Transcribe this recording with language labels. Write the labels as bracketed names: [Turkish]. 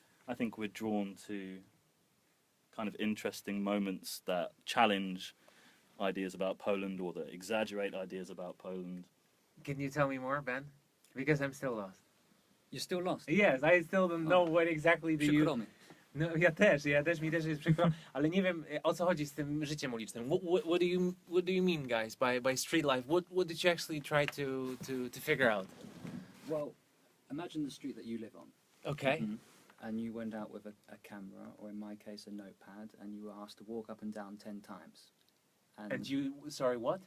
[English] I think we're drawn to kind of interesting moments that challenge ideas about Poland or that exaggerate ideas about Poland. Can you tell me more, Ben? Because I'm still lost. You're still lost? Yes, I still don't know what exactly do you... [Polish] Przykro mi. No, mi też jest przykro, ale nie wiem, o co chodzi z tym życiem ulicznym. [English] What do you mean, guys, by street life? What did you actually try to figure out? Well, imagine the street that you live on. Okay. And you went out with a camera, or in my case a notepad, and you were asked to walk up and down 10 times. And you, sorry, what?